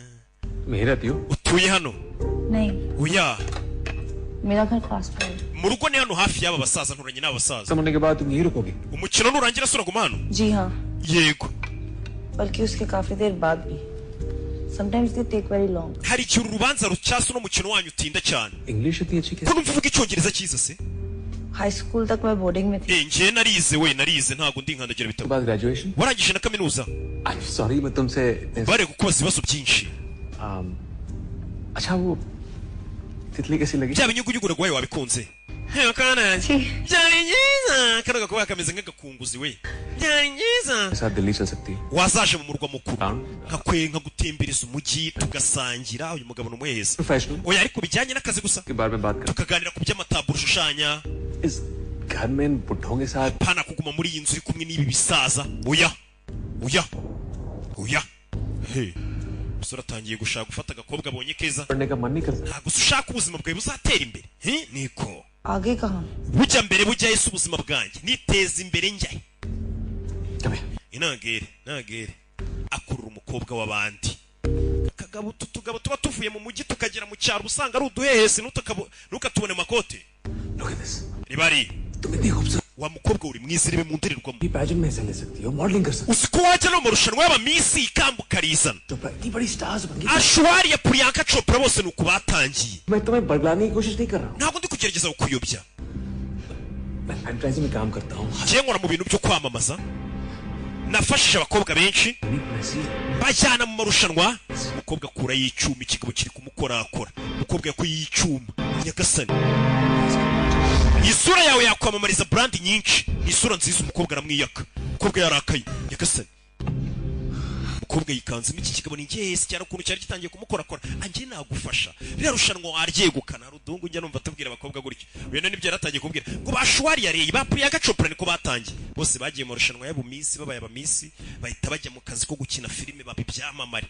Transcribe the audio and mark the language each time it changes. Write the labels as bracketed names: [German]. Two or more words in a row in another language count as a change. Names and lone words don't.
[Hindi] मेरा दियो [Kinyarwanda] utuye hano [Hindi] नहीं [Kinyarwanda] oya [Hindi] मेरा घर पास में है। [Kinyarwanda] mu rugo ni hano hafi y'aba basaza nturanye n'aba basaza [Hindi] समझने के बाद तुम यही रुकोगे [Kinyarwanda] umukino nurangira suraguma hano [Hindi] जी हाँ [Kinyarwanda] yego [Hindi] बल्कि उसके काफी देर बाद भी [English] sometimes they take very long [Kinyarwanda] hari igihe uru rubanza rucyasa uno mukino wanyu utinda cyane [Hindi] इंग्लिश इतनी अच्छी [Kinyarwanda] ko [Hindi] कैसे [Kinyarwanda] numva uvuga icyongereza cyiza se [Hindi] हाई स्कूल तक मैं बोर्डिंग में थी [Kinyarwanda] njye narize we narize ntabwo ndi nkandagira [Hindi] के [Kinyarwanda] bitabo [Hindi] बाद ग्रेजुएशन [Kinyarwanda] warangije na kaminuza [English] I am sorry [Hindi] मैं तुमसे [Kinyarwanda] bare kukubaza ibibazo byinshi [Hindi] अच्छा वो तितली कैसी लगी [Kinyarwanda] bya binyugunyugu rwawe wabikunze hewe kana [Hindi] छी [Kinyarwanda] byari byiza kano gakuba kameze nk'agakunguzi we byari byiza [Hindi] के साथ दिल्ली चल सकती है [Kinyarwanda] wazaje mu murwa mukuru [English] Town. [Kinyarwanda] nkakwenka gutembereza umujyi tugasangira uyu mugabo ni umuheza [English] प्रोफेशनल [Kinyarwanda] oya ariko bijyanye n'akazi gusa [Hindi] के बारे में बात कर [Kinyarwanda] tukaganira ku by'amataburo ushushanya [Hindi] इस घर में इन बुढ़ों के साथ [Kinyarwanda] pana kuguma muri iyi nzu uri kumwe n'ibi bisaza oya oya oya he umusore atangiye gushaka gufata agakobwa abonye keza [Hindi] पढ़ने का मन नहीं करता [Kinyarwanda] ntabwo se ushaka ubuzima bwawe buzatera imbere he niko [Hindi] आगे कहाँ [Kinyarwanda] bujya mbere bujya ese ubuzima bwanjye niteza imbere njyahe [Hindi] कभी [Kinyarwanda] nagere akurura umukobwa w'abandi akagabo tutugabo tuba tuvuye mu mujyi tukagera mu cyaro usanga ari uduhehesi ntukatubone makote [English] look at this [Kinyarwanda] ribari [Hindi] तुम इतनी खूबसूरत [Kinyarwanda] wa mukobwa uri mwiza irebe mu ndorerwamo [Hindi] पैजन में हिस्सा ले सकती हो मॉडलिंग कर सकती [Kinyarwanda] uzi ko wajya no mu marushanwa y'abamisi ikamba ukarizana [Hindi] हो चोपड़ा इतनी बड़ी स्टार्स बन गई [Kinyarwanda] ashwari ya Priyanka Chopra bose ni uku batangiye [Hindi] मैं तुम्हें बरगलाने की कोशिश नहीं कर रहा हूँ [Kinyarwanda] ntabwo ndi kugerageza kukuyobya [Hindi] मैं एडवर्टाइजिंग में काम करता हूँ [Kinyarwanda] njye nkora mu bintu byo kwamamaza nafashije abakobwa benshi bajyana mu marushanwa umukobwa akura y'icyuma ikigabo kiri kumukorakora umukobwa yakuye y'icyuma nyagasani isura yawe yakwamamariza brand nyinshi isura nziza umukobwa aramwiyaka umukobwa yarakaye nyagasani umukobwa yikanzemo iki kigabo ni ngese cyane ukuntu cyari gitangiye kumukorakora anjye nagufasha rero rushanwa waryegukana rudungu njya numva tubwira abakobwa gutyo uyu none nibyo yaratangiye kubwira ngo bashwari yareye ba Priyanka Chopra niko batangiye bose bagiye mu rushanwa y'abumisi babaye abamisi bahita bajya mu kazi ko gukina filime babibyamamare